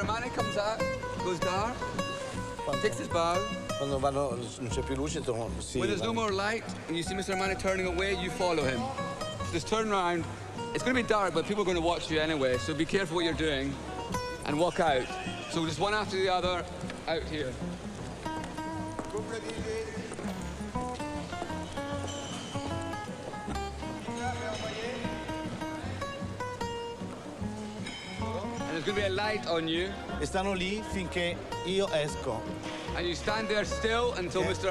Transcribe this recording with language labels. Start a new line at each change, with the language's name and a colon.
English: Armani comes out, goes dark, takes his bow.
Italian: Quando vanno, non c'è più luce, sì.
English: When there's no more light, and you see Mr. Armani turning away, you follow him. Just turn around. It's going to be dark, but people are going to watch you anyway, so be careful what you're doing, and walk out. So just one after the other, out here. There's going to be a light on you.
Italian: E stanno lì finché io esco.
English: And you stand there still until Mr.